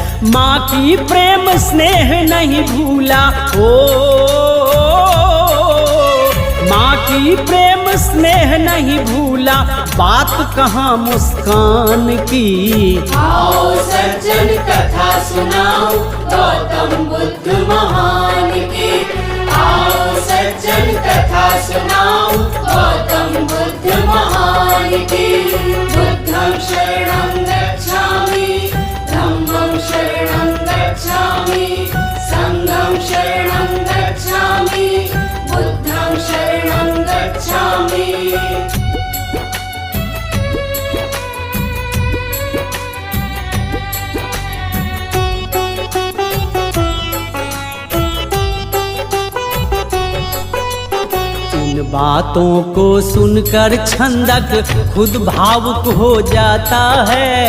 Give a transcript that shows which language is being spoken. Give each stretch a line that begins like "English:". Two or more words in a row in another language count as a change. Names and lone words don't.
Hindi: माँ की प्रेम स्नेह नहीं भूला हो, माँ की प्रेम स्नेह नहीं भूला, बात कहाँ मुस्कान की। आओ सज्जन कथा सुनाओ गौतम बुद्ध महान की। आओ सज्जन कथा सुनाओ गौतम बुद्ध महान की।
Pali: बुद्धं शरणं गच्छामि, धम्मं शरणं गच्छामि, संघं शरणं गच्छामि, बुद्धं शरणं गच्छामि।
Hindi: बातों को सुनकर छंदक खुद भावुक हो जाता है।